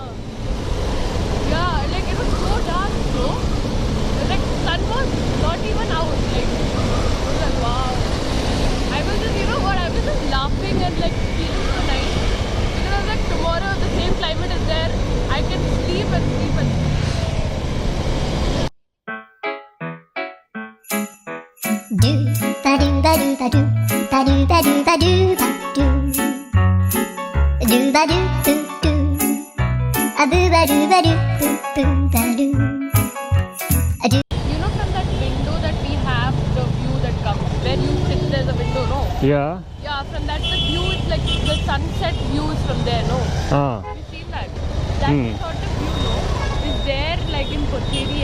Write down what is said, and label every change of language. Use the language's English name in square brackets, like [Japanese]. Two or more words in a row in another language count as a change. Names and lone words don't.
[English] yeah, like it was so dark, bro. Like sun was not even out. Like, I was like, wow. I was just, you know what? I was just laughing and like feeling so nice. Because I was like, tomorrow if the same climate is there, I can sleep and sleep and sleep. Do ba do ba do ba do ba do ba do ba do ba do do ba do boo boo a boo ba do ba do boo boo ba do a do. You know, from that window that we have, the view that comes where you sit, there's a window, no? Yeah. Yeah, from that the view is like the sunset view is from there, no? Ah. Have you seen that? That sort of view, no, is there like in Kocheri.